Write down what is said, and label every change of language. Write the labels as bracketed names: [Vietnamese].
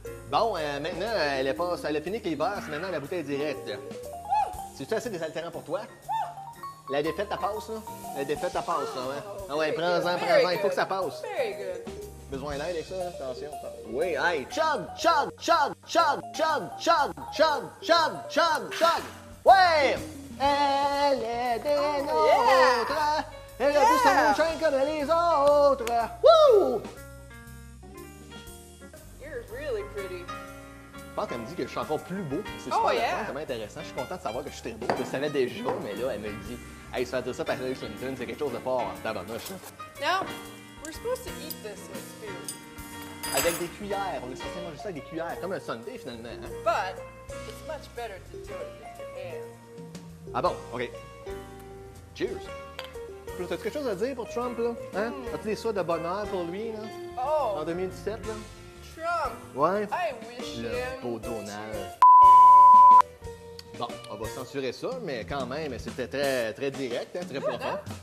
[French] Bon, maintenant, elle a fini avec l'hiver, c'est maintenant la bouteille directe. C'est-tu assez désaltérant pour toi? La défaite, elle passe, là? La défaite, elle passe, là, ouais. Ah ouais, prends-en, il faut que ça passe. [English] Very good. [French] Besoin d'aide avec ça, là? Attention. [English] Oui, hey, chug, chug, chug, chug, chug, chug, chug, chug, chug, chug. [French] Ouais! Elle est des nôtres! Elle a vu sa chaîne comme les autres! Wouh! [English] You're really pretty. [French] Je pense qu'elle me dit que je suis encore plus beau. C'est [English] Oh, [French] super [English] yeah. [French] intéressant, vraiment intéressant. Je suis content de savoir que je suis très beau. Je le savais déjà, mais là, elle me le dit. Hey, se faire dire ça par Hillary Clinton, c'est quelque chose de fort en tabarnouche. [English] Now, we're supposed to eat this with spoon. [French] Avec des cuillères. On est censé manger ça avec des cuillères, comme un sundae finalement. Hein? [English] But it's much better to do it with your hands. [French] Ah bon? OK. Cheers. T'as-tu quelque chose à dire pour Trump, là? Hein? As-tu des souhaits de bonheur pour lui, là? [English] Oh, [French] En 2017, là? [English] Trump. [French] Ouais. [English] I wish [French] Le [English] him. [French] beau Donald. Bon, on va censurer ça, mais quand même, c'était très, très direct, hein, très profond.